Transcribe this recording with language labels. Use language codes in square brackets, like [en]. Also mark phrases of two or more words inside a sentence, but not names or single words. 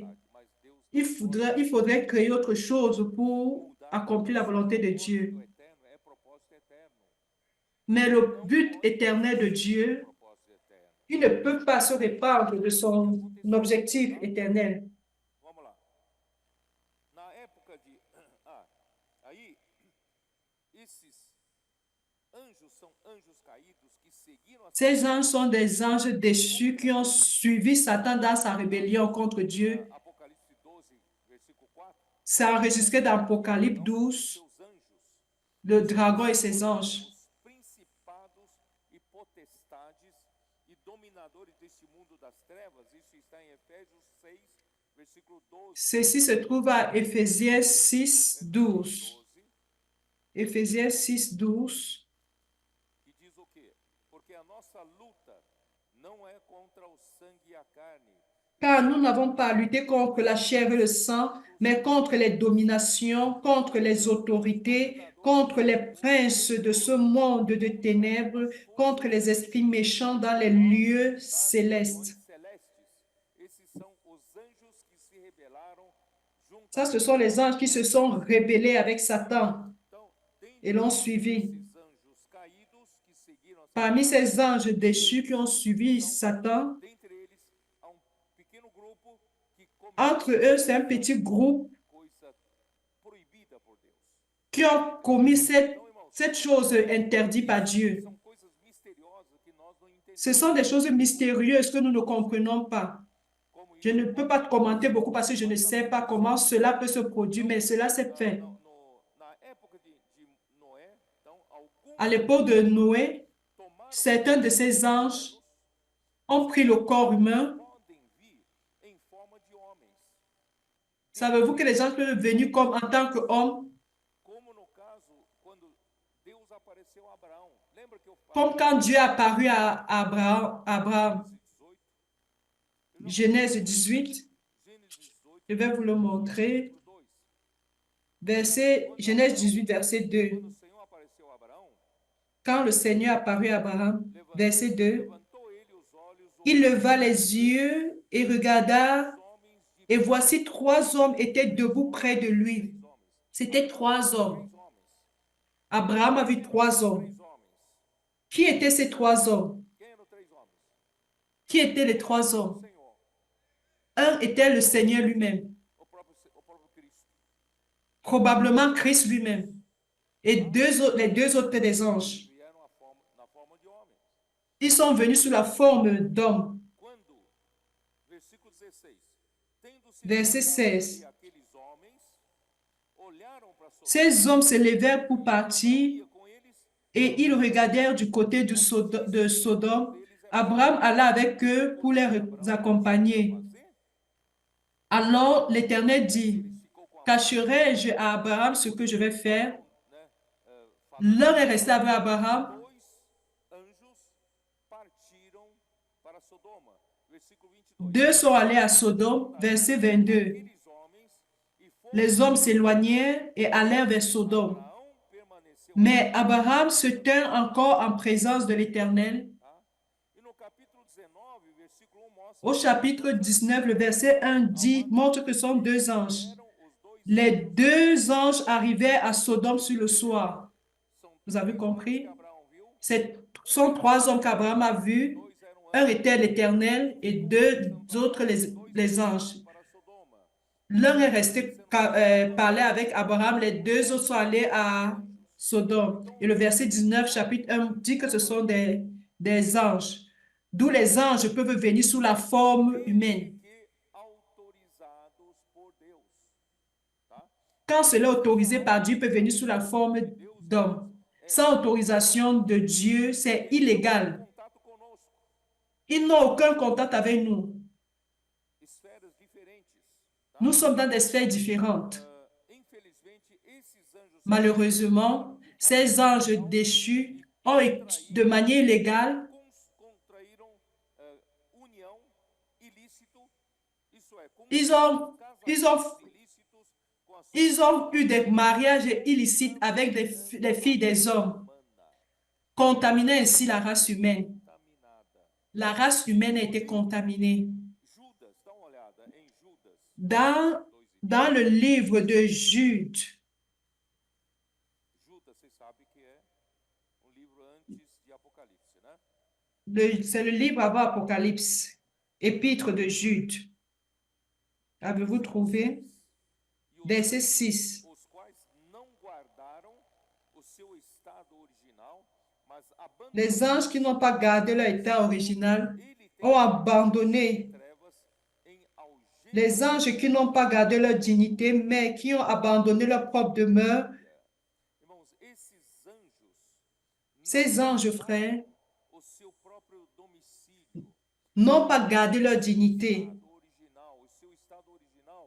[pt] mas Deus [fr] Il faudrait créer autre chose pour accomplir la volonté de Dieu. [pt] propósito eterno é propósito eterno. [fr] Mais le but éternel de Dieu, [pt] Propósito eterno. [fr] il ne peut pas se répandre de son objectif éternel. [pt] Vamos lá. Na época de aí esses anjos são anjos caídos que seguiram a [fr] Ces anges sont des anges déchus qui ont suivi Satan dans sa rébellion contre Dieu. [pt] Apocalipse 12, versículo 4. [fr] C'est enregistré dans Apocalypse 12, [pt] Seus anjos, [fr] le dragon et ses anges. [pt] os principados e potestades e dominadores deste mundo das trevas. Isso está em Efésios 6, versículo 12. [fr] Ceci se trouve à Éphésiens 6, 12. 12, Éphésiens 6, 12. [pt] que diz o quê? Porque a nossa luta não é contra o sangue e a carne, [fr] Car nous n'avons pas à lutter contre la chair et le sang, mais contre les dominations, contre les autorités, contre les princes de ce monde de ténèbres, contre les esprits méchants dans les lieux célestes. [pt] regiões celestes. Esses são os anjos que se rebelaram [fr] Ça, [pt] juntamente. [fr] ce sont les anges qui se sont rébellés avec Satan [pt] Então, [fr] et l'ont suivi. [pt] esses anjos caídos que seguiram a [fr] Parmi ces anges déchus qui ont suivi Satan, [pt] dentre eles há pequeno grupo que [fr] entre eux, c'est un petit groupe [pt] coisa proibida por Deus. [fr] qui ont commis cette chose interdite par Dieu. [pt] São coisas misteriosas que nós não entendemos. [fr] Ce sont des choses mystérieuses que nous ne comprenons pas. [pt] Como [fr] Je ne peux pas commenter beaucoup parce que je ne sais pas comment cela peut se produire, mais cela s'est fait. [pt] na época de Noé, então, alguns [fr] À l'époque de Noé, [pt] tomaram [fr] certains de ces anges ont pris le corps humain. [pt] podem vir em forma de homens, [fr] Savez-vous que les anges peuvent venir comme en tant qu'hommes? [pt] como no caso quando [fr] Comme quand Dieu est apparu à Abraham. Genèse 18, je vais vous le montrer. Genèse 18, verset 2. [pt] Quando o Senhor apareceu a Abraão, [fr] Quand le Seigneur apparut à Abraham, verset 2, [pt] levantou ele os olhos, [fr] il leva les yeux et regarda, et voici 3 hommes étaient debout près de lui. C'était 3 hommes. Abraham a vu 3 hommes. Qui étaient ces 3 hommes? [pt] Quem eram 3 homens? [fr] Qui étaient les 3 hommes? [pt] Senhor, [fr] Un était le Seigneur lui-même, [pt] o próprio Cristo. [fr] probablement Christ lui-même, et les 2 autres des anges. [pt] Vieram na forma de homens. [fr] Ils sont venus sous la forme d'hommes. [pt] Quando, versículo 16, tendo se [fr] Verset [pt] levantado [fr] 16. [pt] ali aqueles homens, olharam para Sodoma, [fr] Ces hommes se levèrent pour partir [pt] ia com eles, [fr] et ils regardèrent du côté de Sodome. Abraham alla avec eux pour les accompagner. [pt] fazer? [fr] Alors l'Éternel dit, [pt] Eles ficou com a [fr] cacherai-je à Abraham ce que je vais faire? [pt] né, [fr] L'un est resté avec Abraham. [pt] 2 anjos partiram para Sodoma. Versículo 22. [fr] 2 sont allés à Sodome, verset 22. [pt] Aqueles homens e foram. [fr] Les hommes s'éloignèrent et allèrent vers Sodome. [pt] Abraão permaneceu [fr] Mais Abraham se tint encore en présence de l'Éternel. [pt] lá. E no capítulo 19, versículo 1 mostra [fr] Au chapitre 19, le verset 1 dit, montre que ce sont 2 anges. [pt] eram os 2 [fr] Les 2 anges arrivèrent à Sodome sur le soir. [pt] são [fr] Vous avez 3 compris? [pt] que Abraão viu. [fr] Ce sont 3 hommes qu'Abraham a vus. [pt] 2 eram [fr] Un était l'Éternel et 2 autres les anges. [pt] para Sodoma. [fr] L'un est resté parler avec Abraham, les 2 autres sont allés à Sodome. Et le verset 19, chapitre 1, dit que ce sont des anges. D'où les anges peuvent venir sous la forme humaine. [pt] Que autorizados por Deus. Tá? [fr] Quand cela est autorisé par Dieu, il peut venir sous la forme d'homme. Sans autorisation de Dieu, c'est illégal. [pt] Contato conosco. [fr] Ils n'ont aucun contact avec nous. [pt] Esferas diferentes. Tá? [fr] Nous sommes dans des sphères différentes. [pt] Infelizmente, esses anjos [fr] Malheureusement, ces anges déchus ont de manière illégale, [pt] contraíram união ilícito, isso é, [fr] ils ont [pt] ilícitos com a [fr] ils ont eu des mariages illicites avec les filles des hommes, contaminant ainsi la race humaine. [pt] contaminada. [fr] La race humaine a été contaminée. [pt] Judas, dá uma olhada em Judas [fr] Dans le livre de Jude, [pt] Judas, vocês sabem que é livro antes de Apocalipse, né? [fr] c'est le livre avant Apocalypse, épître de Jude. Avez-vous trouvé? Verset 6. [pt] Os quais não guardaram o seu estado original, mas [fr] Les anges qui n'ont pas gardé leur état original [pt] ele tem [fr] ont abandonné. [pt] trevas em algema. [fr] Les anges qui n'ont pas gardé leur dignité, mais qui ont abandonné leur propre demeure, [pt] Irmãos, esses anjos [fr] ces anges, frères, [pt] o seu próprio domicílio, [fr] n'ont pas gardé leur dignité, [pt] original, o seu estado original,